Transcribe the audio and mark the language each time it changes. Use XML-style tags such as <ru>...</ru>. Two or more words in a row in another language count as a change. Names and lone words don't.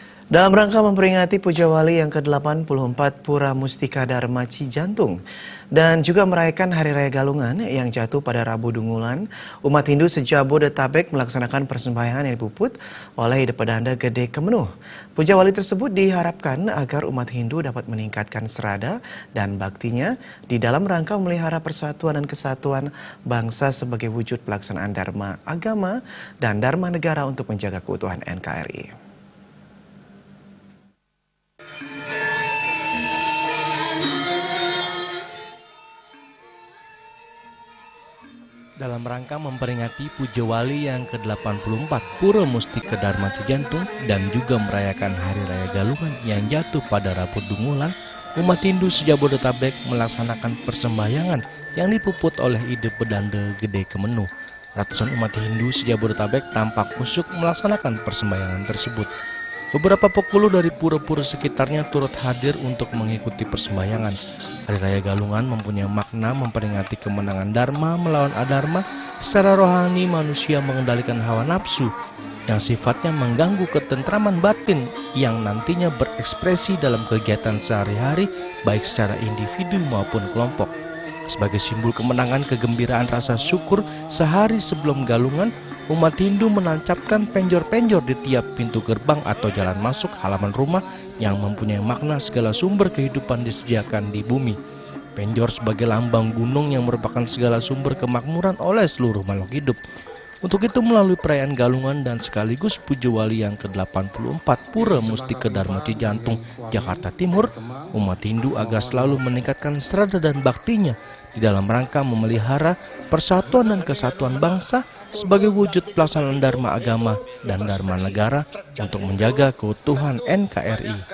<id>Dalam rangka memperingati Puja Wali yang ke-84 Pura Mustika Dharma Cijantung dan juga merayakan Hari Raya Galungan yang jatuh pada Rabu Dungulan, umat Hindu se-Jabodetabek melaksanakan persembahyangan yang dipuput oleh Pedanda Gede Kemenuh. Puja Wali tersebut diharapkan agar umat Hindu dapat meningkatkan serada dan baktinya di dalam rangka memelihara persatuan dan kesatuan bangsa sebagai wujud pelaksanaan Dharma agama dan Dharma negara untuk menjaga keutuhan NKRI. Dalam rangka memperingati Puja Wali yang ke-84 Pura Mustika Dharma Cijantung dan juga merayakan Hari Raya Galungan yang jatuh pada Rabu Dungulan, umat Hindu se-Jabodetabek melaksanakan persembahyangan yang dipuput oleh Pedanda Gede Kemenuh. Ratusan umat Hindu se-Jabodetabek tampak khusyuk melaksanakan persembahyangan tersebut. Beberapa pekulu dari pura-pura sekitarnya turut hadir untuk mengikuti persembahyangan. Hari Raya Galungan mempunyai makna memperingati kemenangan Dharma melawan Adharma. Secara rohani manusia mengendalikan hawa nafsu yang sifatnya mengganggu ketentraman batin yang nantinya berekspresi dalam kegiatan sehari-hari baik secara individu maupun kelompok. Sebagai simbol kemenangan kegembiraan rasa syukur sehari sebelum Galungan, umat Hindu menancapkan penjor-penjor di tiap pintu gerbang atau jalan masuk halaman rumah yang mempunyai makna segala sumber kehidupan disediakan di bumi. Penjor sebagai lambang gunung yang merupakan segala sumber kemakmuran oleh seluruh makhluk hidup. Untuk itu melalui perayaan Galungan dan sekaligus Puja Wali yang ke-84 Pura Mustika Dharma Cijantung, Jakarta Timur, umat Hindu agar selalu meningkatkan serada dan baktinya di dalam rangka memelihara persatuan dan kesatuan bangsa sebagai wujud pelaksanaan Dharma agama dan Dharma negara untuk menjaga keutuhan NKRI.</id>